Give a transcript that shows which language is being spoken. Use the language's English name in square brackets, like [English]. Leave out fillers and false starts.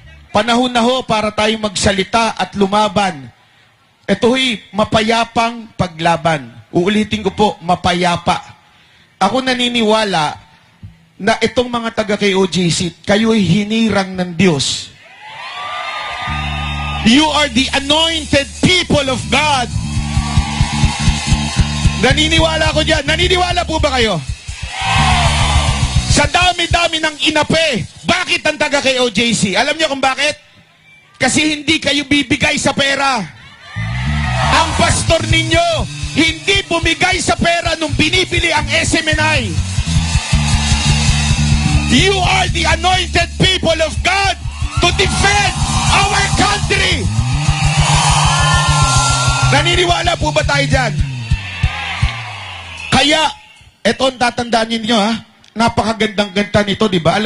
[Filipino] Panahon na ho para tayo magsalita at lumaban. Ito'y mapayapang paglaban. Uulitin ko po, mapayapa. Ako naniniwala na itong mga taga-KOJC, kayo'y hinirang ng Diyos. [English] You are the anointed people of God. [Filipino] Naniniwala ko dyan. Naniniwala po ba kayo? Sa dami-dami ng inape, bakit ang taga-KOJC? Alam niyo kung bakit? Kasi hindi kayo bibigay sa pera. Ang pastor ninyo, hindi bumigay sa pera nung binibili ang SMNI. [English] You are the anointed people of God to defend our country. [Filipino] Naniniwala po ba tayo dyan? Kaya, eto ang tatandaan ninyo napakagandang-ganda nito, di ba?